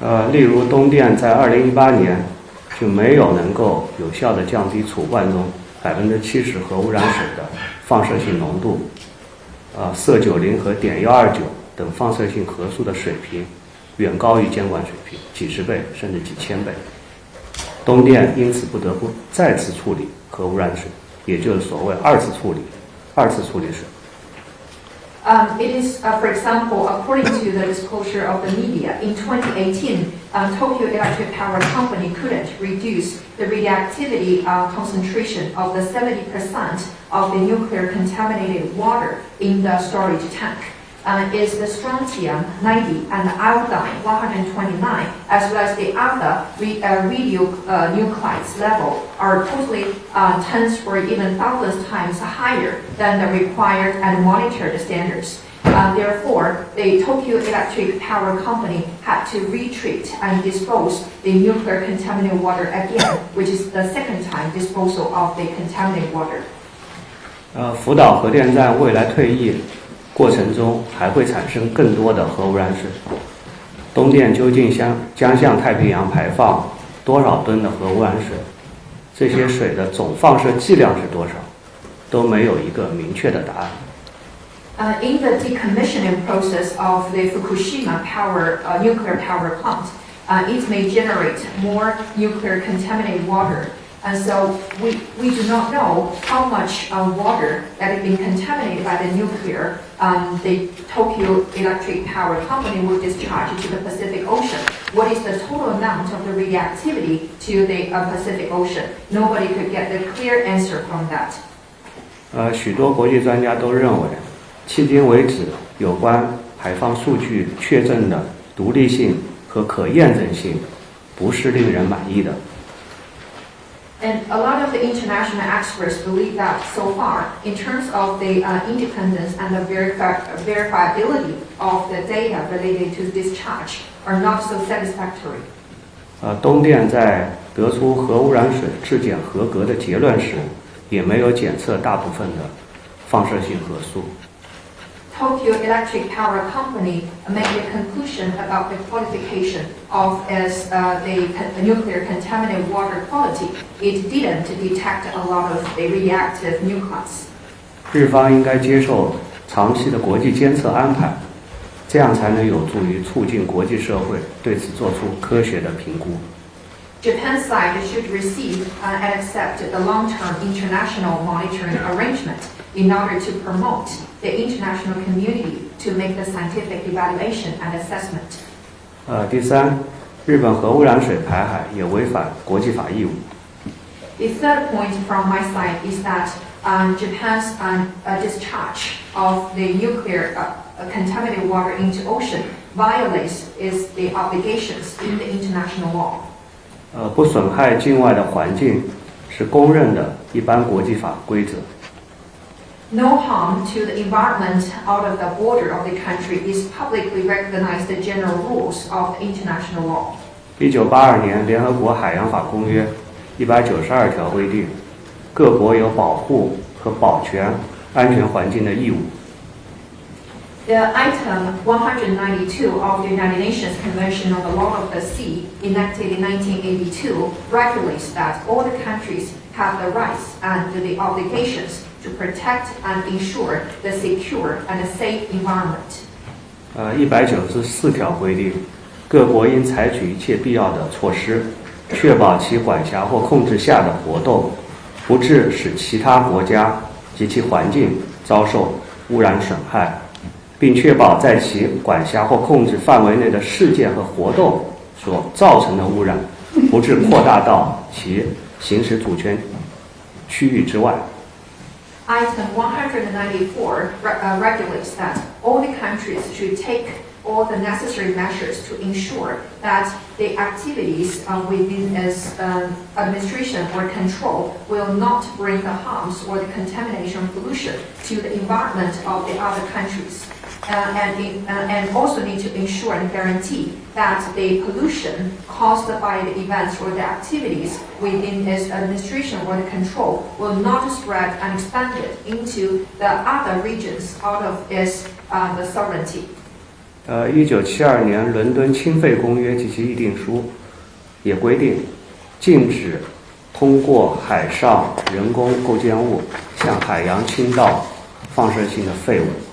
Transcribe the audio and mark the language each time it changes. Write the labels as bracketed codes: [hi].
[zh] 例如东电在2018年就没有能够有效地降低储罐中70%核污染水的放射性浓度，铯90和碘129等放射性核素的水平远高于监管水平几十倍甚至几千倍。东电因此不得不再次处理核污染水，也就是所谓二次处理水。 [en] It is, for example, according to the disclosure of the media, in 2018, Tokyo Electric Power Company couldn't reduce the radioactivity concentration of the 70% of the nuclear contaminated water in the storage tank. Is the strontium 90 and the iodine 129, as well as the other radionuclides level, are totally tens or even thousands times higher than the required and monitored standards. Therefore, the Tokyo Electric Power Company had to retreat and dispose the nuclear contaminated water again, which is the second time disposal of the contaminated water. [zh] 福岛核电站未来退役过程中还会产生更多的核污染水，东电究竟将向太平洋排放多少吨的核污染水？这些水的总放射剂量是多少？都没有一个明确的答案。 [en] In the decommissioning process of the Fukushima nuclear power plant, it may generate more nuclear contaminated water. And so we do not know how much water that has been contaminated by the nuclear the Tokyo Electric Power Company will discharge to the Pacific Ocean. What is the total amount of the radioactivity to the Pacific Ocean? Nobody could get the clear answer from that. [zh] 许多国际专家都认为，迄今为止有关排放数据确证的独立性和可验证性不是令人满意的。 [en] And a lot of the international experts believe that so far, in terms of the independence and the verifiability of the data related to discharge, are not so satisfactory. [zh] 东电在得出核污染水质检合格的结论时，也没有检测大部分的放射性核素。 [en] Tokyo Electric Power Company made a conclusion about the qualification of as the nuclear contaminated water quality. It didn't detect a lot of the reactive nuclides. [zh] 日方应该接受长期的国际监测安排，这样才能有助于促进国际社会对此做出科学的评估。 [en] Japan's side should receive and accept the long-term international monitoring arrangement in order to promote the international community to make the scientific evaluation and assessment. [zh] 第三，日本核污染水排海也违反国际法义务。 [en] The third point from my side is that Japan's discharge of the nuclear contaminated water into ocean violates the obligations in the international law. [zh] 不损害境外的环境是公认的一般国际法规则。 [en] No harm to the environment out of the border of the country is publicly recognized the general rules of international law. [zh] 1982年联合国海洋法公约192条规定，各国有保护和保全安全环境的义务。 [en] The item 192 of the United Nations Convention on the Law of the Sea, enacted in 1982, regulates that all the countries have the rights and the obligations to protect and ensure the secure and safe environment. [zh] 194条规定，各国应采取一切必要的措施，确保其管辖或控制下的活动不致使其他国家及其环境遭受污染损害，并确保在其管辖或控制范围内的事件和活动所造成的污染不致扩大到其行使主权区域之外。 [en] Item 194 regulates that all the countries should take all the necessary measures to ensure that the activities within its administration or control will not bring the harms or the contamination pollution to the environment of the other countries. And also need to ensure and guarantee that the pollution caused by the events or the activities within its administration or the control will not spread and expanded into the other regions out of its the sovereignty. [zh] 1972年伦敦氢废公约及其议定书也规定，禁止通过海上人工构建物向海洋倾倒放射性的废物。